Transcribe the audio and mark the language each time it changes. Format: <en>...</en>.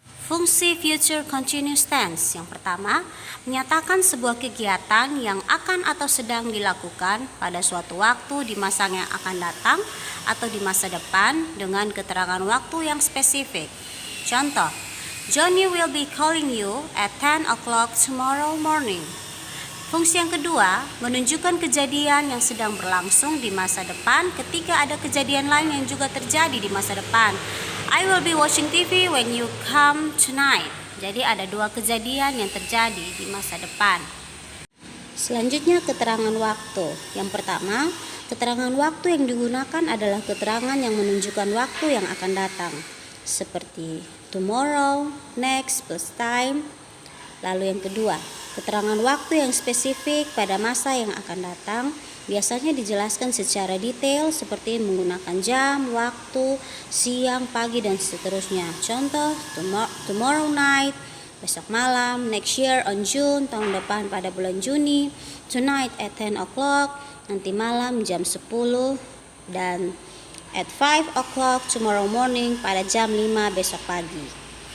<id>Fungsi future continuous tense yang pertama, menyatakan sebuah kegiatan yang akan atau sedang dilakukan pada suatu waktu di masa yang akan datang atau di masa depan dengan keterangan waktu yang spesifik.</id> <en>Contoh, Johnny will be calling you at 10 o'clock tomorrow morning.</en> <id>Fungsi yang kedua, menunjukkan kejadian yang sedang berlangsung di masa depan ketika ada kejadian lain yang juga terjadi di masa depan.</id> <en>I will be watching TV when you come tonight.</en> <id>Jadi ada dua kejadian yang terjadi di masa depan. Selanjutnya keterangan waktu. Yang pertama, keterangan waktu yang digunakan adalah keterangan yang menunjukkan waktu yang akan datang.</id> <en>Seperti tomorrow, next plus time.</en> <id>Lalu yang kedua, keterangan waktu yang spesifik pada masa yang akan datang biasanya dijelaskan secara detail seperti menggunakan jam, waktu, siang, pagi, dan seterusnya. Contoh,</id> <en>tomorrow night,</en> <id>besok malam,</id> <en>next year on June,</en> <id>tahun depan pada bulan Juni,</id> <en>tonight at 10 o'clock,</en> <id>nanti malam jam 10, dan</id> <en>at 5 o'clock tomorrow morning</en> <id>pada jam 5 besok pagi.</id>